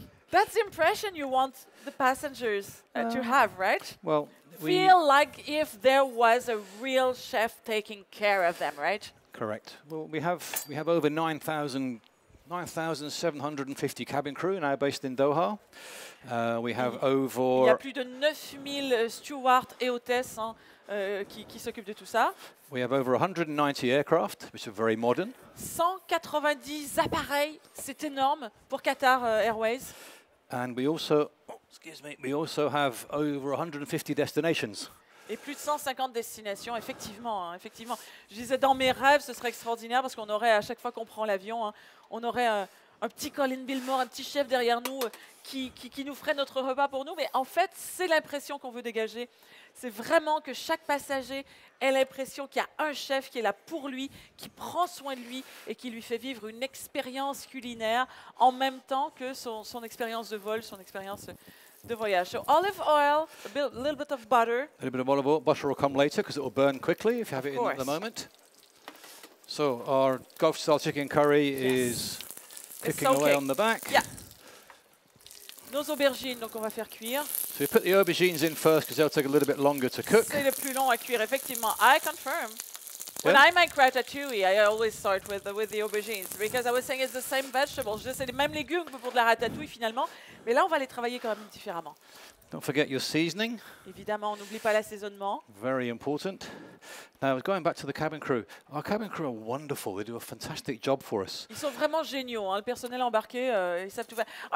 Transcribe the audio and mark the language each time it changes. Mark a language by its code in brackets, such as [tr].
[en] That's the impression you want the passengers to have, right? Well, feel like if there was a real chef taking care of them, right? Correct. Well, we have over 9,000 9,750 cabin crew now based in Doha. We have [fr] Il y a [en] over [fr] plus de 9000 stewards et hôtesses qui s'occupent de tout ça. [en] we have over 190 aircraft, which are very modern. [fr] 190 appareils, c'est énorme pour Qatar Airways. [en] And we also, we also have over 150 destinations. [fr] Et plus de 150 destinations, effectivement, hein, effectivement. Je disais, dans mes rêves, ce serait extraordinaire parce qu'on aurait, à chaque fois qu'on prend l'avion, hein, on aurait un petit Colin Binmore, un petit chef derrière nous qui nous ferait notre repas pour nous. Mais en fait, c'est l'impression qu'on veut dégager. C'est vraiment que chaque passager ait l'impression qu'il y a un chef qui est là pour lui, qui prend soin de lui et qui lui fait vivre une expérience culinaire en même temps que son expérience de vol, son expérience de voyage. [en] So olive oil, a little bit of butter. A little bit of olive oil. Butter will come later because it will burn quickly if you have it in at the course. moment. So our Gulf style chicken curry is cooking away on the back. Yeah. [fr] Nos aubergines, donc on va faire cuire. [en] So we put the aubergines in first because they'll take a little bit longer to cook. [fr] C'est le plus long à cuire, effectivement. [en] I confirm. When Yeah. I make ratatouille, I always start with the aubergines because I was saying it's the same vegetables. [fr] C'est les mêmes légumes que pour de la ratatouille finalement, mais là on va les travailler quand même différemment. [en] Don't forget your seasoning, [fr] Évidemment, on n'oublie pas l'assaisonnement. [en] very important. Now going back to the cabin crew. Our cabin crew are wonderful. They do a fantastic job for us. [fr] Ils sont vraiment géniaux, hein. Le personnel embarqué, ils savent tout faire.